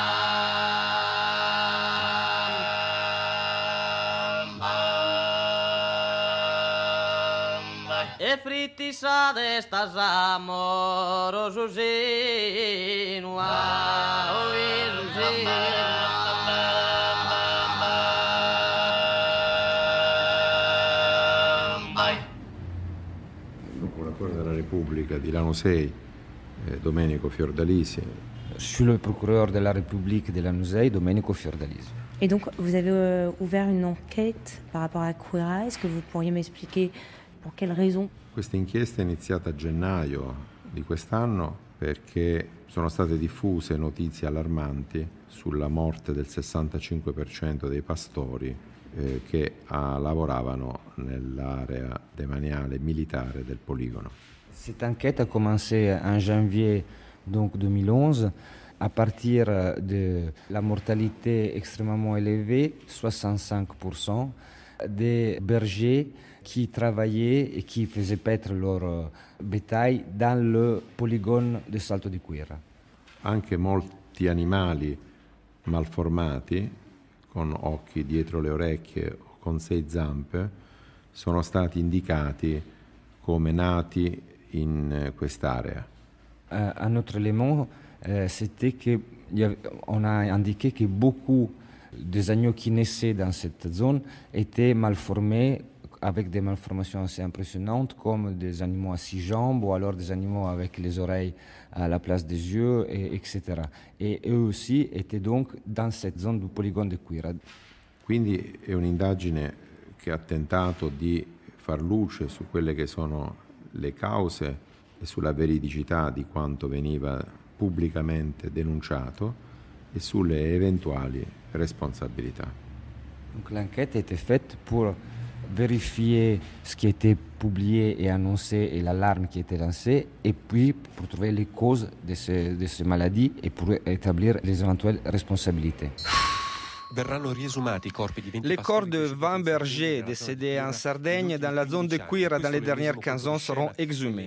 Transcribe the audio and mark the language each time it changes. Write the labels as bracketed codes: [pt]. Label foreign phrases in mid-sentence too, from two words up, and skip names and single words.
[sc] E fritti sa testa s'amoroso seno. [it] Procuratore della Repubblica di Lanusei, Domenico Fiordalisi. [fr] Je suis le procureur de la République de Lanusei, Domenico Fiordalisi. Et donc, vous avez ouvert une enquête par rapport à Quirra. Est-ce que vous pourriez m'expliquer pour quelles raisons? [it] Questa inchiesta è iniziata a gennaio di quest'anno perché sono state diffuse notizie allarmanti sulla morte del 65% dei pastori che lavoravano nell'area demaniale militare del poligono. [fr] Cette enquête a commencé en janvier donc 2011 à partir de la mortalité extrêmement élevée, 65%, des bergers qui travaillaient et qui faisaient paître leur bétail dans le polygone de Salto di Quirra. [it] Anche molti animali malformati, con occhi dietro le orecchie o con 6 zampe, sono stati indicati come nati in quest'area. [fr] Un autre élément, c'était qu'on a indiqué que beaucoup des agneaux qui naissaient dans cette zone étaient malformés, avec des malformations assez impressionnantes, comme des animaux à 6 jambes ou alors des animaux avec les oreilles à la place des yeux, etc. Et eux aussi étaient donc dans cette zone du polygone de Quirra. [it] Quindi è un'indagine che ha tentato di far luce su quelle che sono le cause e sulla veridicità di quanto veniva pubblicamente denunciato e sulle eventuali responsabilità. [fr] Donc l'enquête a été faite pour vérifier ce qui était publié et annoncé et l'alarme qui était lancée, et puis pour trouver les causes de ces maladies et pour établir les éventuelles responsabilités. Les corps de 20 bergers décédés en Sardaigne dans la zone de Quirra dans les dernières 15 ans seront exhumés.